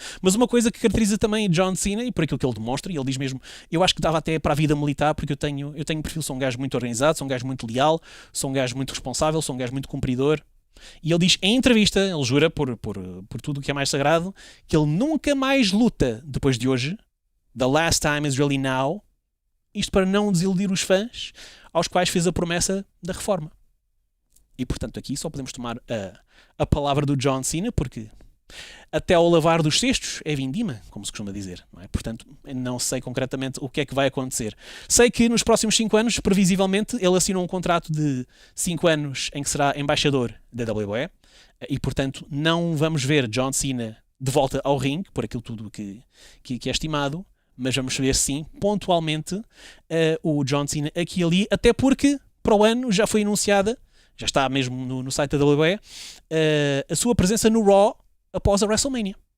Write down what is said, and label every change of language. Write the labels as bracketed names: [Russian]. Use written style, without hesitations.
[Portuguese] Mas uma coisa que caracteriza também John Cena, e por aquilo que ele demonstra, e ele diz mesmo, eu acho que dava até para a vida militar, porque eu tenho um perfil, sou um gajo muito organizado, sou um gajo muito leal, sou um gajo muito responsável, sou um gajo muito cumpridor. E ele diz em entrevista, ele jura por tudo o que é mais sagrado, que ele nunca mais luta depois de hoje. [English] The last time is really now. [Portuguese] Isto para não desiludir os fãs aos quais fez a promessa da reforma. E portanto aqui só podemos tomar a palavra do John Cena, porque até ao lavar dos cestos é vindima, como se costuma dizer, não é? Portanto, não sei concretamente o que é que vai acontecer. Sei que nos próximos 5 anos, previsivelmente, ele assinou um contrato de 5 anos em que será embaixador da WWE, e portanto não vamos ver John Cena de volta ao ringue, por aquilo tudo que é estimado, mas vamos ver sim, pontualmente, o John Cena aqui e ali, até porque para o ano já foi anunciada, já está mesmo no site da WWE, a sua presença no Raw após a WrestleMania.